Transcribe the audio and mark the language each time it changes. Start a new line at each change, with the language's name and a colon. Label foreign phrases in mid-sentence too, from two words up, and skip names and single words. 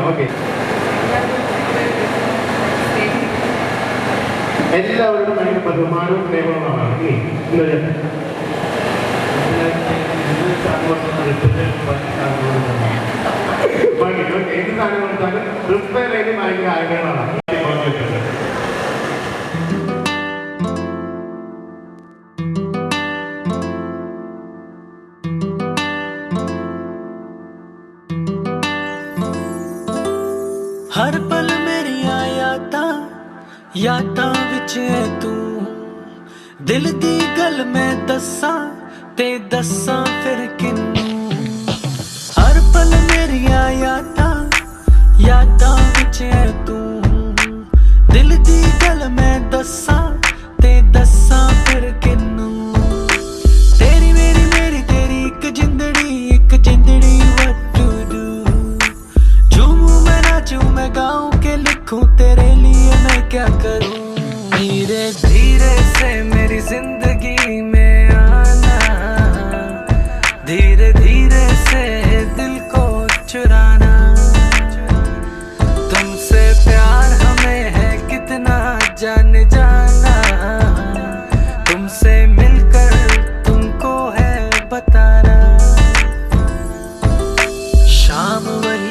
Malayalam: ഓക്കെ, എല്ലാവരോടും ഭയങ്കര ബഹുമാനവും സ്നേഹവുമാണ്. ഏത് സാധനം കൊടുത്താലും പ്രിപ്പയർ ചെയ്ത് ഭയങ്കര ആഗ്രഹമാണ്.
Punjabi: ਹਰ ਪਲ ਮੇਰੀ ਯਾਦਾਂ ਵਿਚ ਹੈ ਤੂ ਦਿਲ ਦੀ ਗੱਲ ਮੈਂ ਦੱਸਾਂ ਤੇ ਦੱਸਾਂ ਫਿਰ ਕਿੰਨੂ ਹਰ ਪਲ ਮੇਰੀ ਯਾਦਾਂ ਵਿਚ ਹੈ ਤੂ ਦਿਲ ਦੀ ਗੱਲ ਮੈਂ ਦੱਸਾਂ ਤੇ ਦੱਸਾਂ ਫਿਰ ਕਿੰਨੂ ਤੇਰੀ ਮੇਰੀ ਤੇਰੀ ਏਕ ਜਿੰਦੜੀ
English: what to do
Hindi: झूमूं मैं नाचूं मैं गाऊं के लिखूं तेरे लिए मैं क्या करूं धीरे धीरे से मेरी जिंदगी में आना धीरे धीरे से दिल को चुराना तुमसे प्यार हमें है कितना जान जाना तुमसे मिलकर तुमको है बताना शाम वही